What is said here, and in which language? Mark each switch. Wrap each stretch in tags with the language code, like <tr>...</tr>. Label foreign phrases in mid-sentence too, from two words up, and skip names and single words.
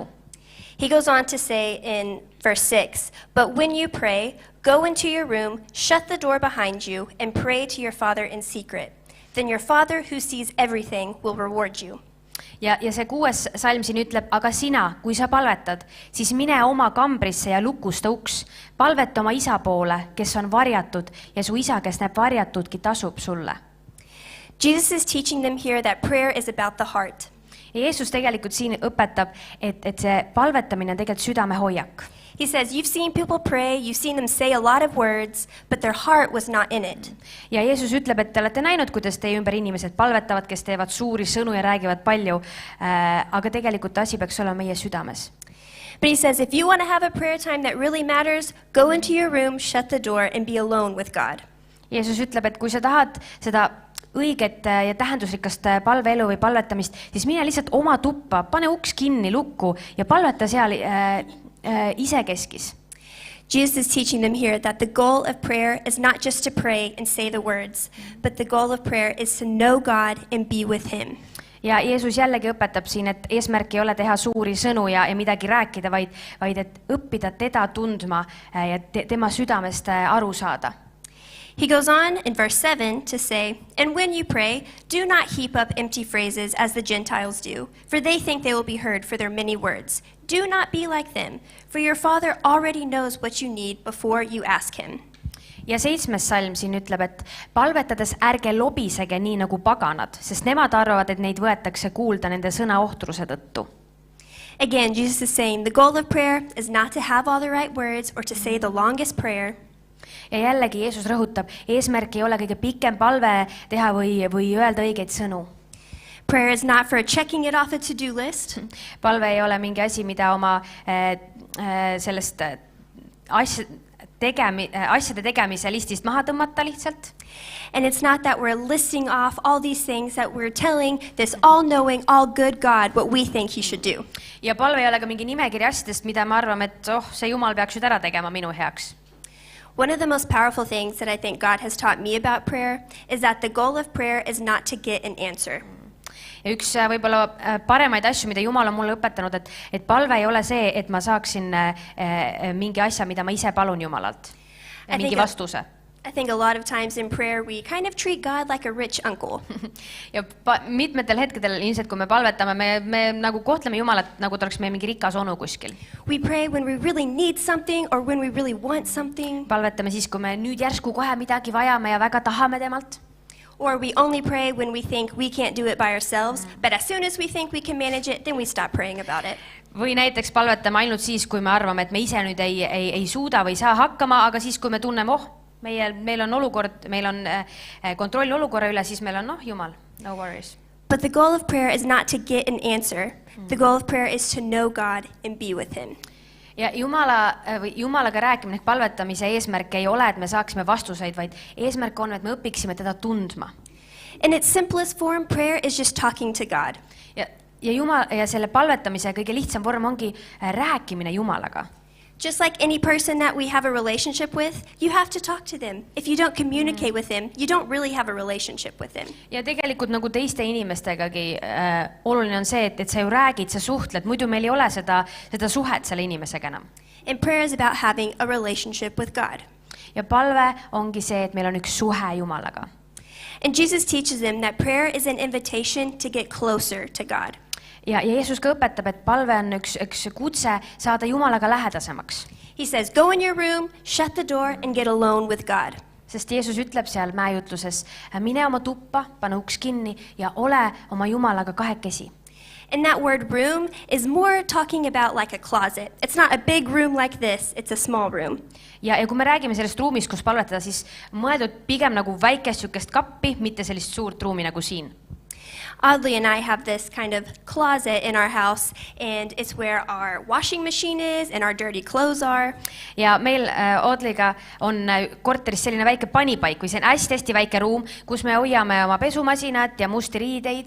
<en>He goes on to say in verse 6, but when you pray, go into your room, shut the door behind you, and pray to your Father in secret. Then your Father who sees everything will reward you.</en> <et>Ja see 6. salm siin ütleb, aga sina, kui sa palvetad, siis mine oma kambrisse ja lukusta uks. Palveta oma isa poole, kes on varjatud ja su isa, kes näeb varjatudki, tasub sulle.</et> <en>Jesus is teaching them here that prayer is about the heart.</en> <et>Ja Jeesus tegelikult siin õpetab, et see palvetamine on tegelikult südamehoiak.</et> <en>He says, you've seen people pray, you've seen them say a lot of words, but their heart was not in it.</en> <et>Ja Jeesus ütleb, et te olete näinud, kuidas teie ümber inimesed palvetavad, kes teevad suuri sõnu ja räägivad palju, aga tegelikult asi peaks olema meie südames.</et> <en>But he says, if you want to have a prayer time that really matters, go into your room, shut the door, and be alone with God.</en> <et>Jeesus ütleb, et kui sa tahad seda õiget ja tähendusrikast palveelu või palvetamist, siis mine lihtsalt oma tuppa, pane uks kinni, lukku ja palveta seal isekeskis.</et> <en>Jesus is teaching them here that the goal of prayer is not just to pray and say the words, but the goal of prayer is to know God and be with him.</en> <et>Ja Jeesus jällegi õpetab siin, et eesmärk ei ole teha suuri sõnu ja midagi rääkida, vaid et õppida teda tundma ja tema südamest aru saada.</et> <en>He goes on in verse 7 to say, and when you pray, do not heap up empty phrases as the Gentiles do, for they think they will be heard for their many words. Do not be like them, for your Father already knows what you need before you ask him.</en> <et>Ja 7. salm siin ütleb, et palvetades ärge lobisege nii nagu paganad, sest nemad arvavad, et neid võetakse kuulda nende sõna ohtruse tõttu.</et> <en>Again, Jesus is saying the goal of prayer is not to have all the right words or to say the longest prayer.</en> <et>Ja jällegi Jeesus rõhutab, eesmärk ei ole kõige pikem palve teha või öelda õigeid sõnu.</et> <en>Prayer is not for checking it off a to-do list.</en> <et>Palve ei ole mingi asi, mida oma sellest asjade tegemise listist maha tõmmata lihtsalt.</et> <en>And it's not that we're listing off all these things that we're telling this all-knowing, all-good God what we think he should do.</en> <et>Ja palve ei ole ka mingi nimekiri asjadest, mida me arvame, et see Jumal peaks nüüd ära tegema minu heaks.</et> <en>One of the most powerful things that I think God has taught me about prayer is that the goal of prayer is not to get an answer.</en> <et>Ja üks võib-olla paremaid asju, mida Jumal on mulle õpetanud, et palve ei ole see, et ma saaksin mingi asja, mida ma ise palun Jumalalt, mingi vastuse.</et> <en>I think a lot of times in prayer we kind of treat God like a rich uncle.</en> <et>Ja mitmetel hetkedel ilmselt, kui me palvetame, me nagu kohtleme Jumalat, nagu ta oleks meie mingi rikas onu kuskil.</et> <en>We pray when we really need something or when we really want something.</en> <et>Palvetame siis, kui me nüüd järsku kohe midagi vajame ja väga tahame temalt.</et> <en>Or we only pray when we think we can't do it by ourselves, but as soon as we think we can manage it, then we stop praying about it.</en> <et>Või näiteks palvetame ainult siis, kui me arvame, et me ise nüüd ei suuda või saa hakkama, aga siis, kui me tunneme, meil on olukord, meil on kontroll olukorra üle, siis meil on, Jumal,</et> <en>no worries. But the goal of prayer is not to get an answer. The goal of prayer is to know God and be with him.</en> <et>Ja Jumalaga rääkimine ehk palvetamise eesmärk ei ole, et me saaksime vastuseid, vaid eesmärk on, et me õpiksime teda tundma.</et> <en>In its simplest form, prayer is just talking to God.</en> <et>Ja selle palvetamise kõige lihtsam vorm ongi rääkimine Jumalaga.</et> <en>Just like any person that we have a relationship with, you have to talk to them. If you don't communicate with them, you don't really have a relationship with them.</en> <et>Ja tegelikult nagu teiste inimestegagi oluline on see, et sa ju räägid, sa suhtled, muidu meil ei ole seda suhet selle inimesega enam.</et> <en>And prayer is about having a relationship with God.</en> <et>Ja palve ongi see, et meil on üks suhe Jumalaga.</et> <en>And Jesus teaches them that prayer is an invitation to get closer to God.</en> <et>Ja Jeesus ka õpetab, et palve on üks kutse saada Jumalaga lähedasemaks.</et> <en>He says, go in your room, shut the door and get alone with God.</en> <et>Sest Jeesus ütleb seal mäejutluses, mine oma tuppa, pane uks kinni ja ole oma Jumalaga kahekesi.</et> <en>And that word room is more talking about like a closet. It's not a big room like this, it's a small room.</en> <et>Ja kui me räägime sellest ruumist, kus palvetada, siis mõeldud pigem nagu väikest sükest kappi, mitte sellist suurt ruumi nagu siin.</et> <en>Audley and I have this kind of closet in our house, and it's where our washing machine is and our dirty clothes are.</en> <et>Ja meil Audleyga on korteris selline väike panipaik või see on hästi väike ruum, kus me hoiame oma pesumasinat ja musti riideid.</et>